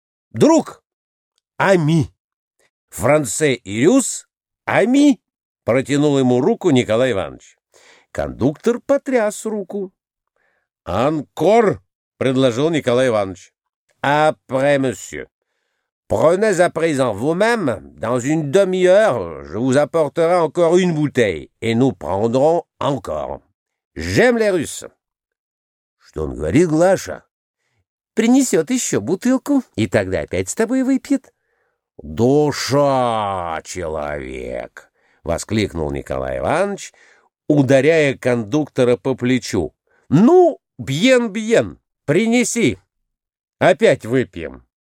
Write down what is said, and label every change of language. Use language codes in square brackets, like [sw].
[ru] «Друг! Ами! Франсе и рюс! Ами!» — протянул ему руку Николай Иванович. Кондуктор потряс руку. «Анкор!» — предложил Николай Иванович. «Апре, мсье! [fr] Prenez à présent vous-même, dans une demi-heure, je vous apporterai encore une bouteille, et nous prendrons encore. J'aime les Russes. [ru] Что он говорит, Глаша? Принесет еще бутылку, и тогда опять с тобой выпьет. Душа человек! — воскликнул Николай Иванович, ударяя кондуктора по плечу. Ну, бьен-бьен, принеси. Опять выпьем.